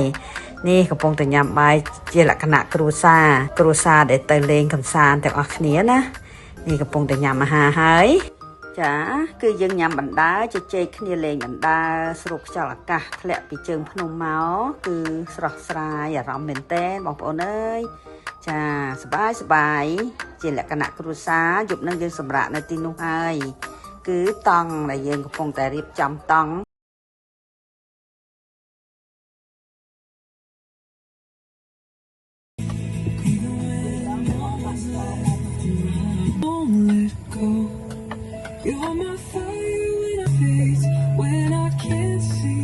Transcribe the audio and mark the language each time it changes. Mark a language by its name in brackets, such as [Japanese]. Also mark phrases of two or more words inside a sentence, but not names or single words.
[Khmer] នេះកំពុងតែញ៉ាំបាយជាលក្ខណៈគ្រួសារដែលទៅលេងកម្សាន្តទាំងអស់គ្នាណានេះកំពុងតែញ៉ាំអាហារហើយចាគឺយើងញ៉ាំបណ្ដើជជែកគ្នាលេងបណ្ដើស្រូបខ្យល់អាកាសធ្លាក់ពីជើងភ្នំមកគឺស្រស់ស្រាយអារម្មណ៍មែនតើបងប្អូនអើយចាសប្បាយជាលក្ខណៈគ្រួសារយប់នឹងយើងសម្រាកនៅទីនោះហើយគឺតង់ដែលយើងកំពុងតែរៀបចំតង់ [English] You're my fire when I face, when I can't see.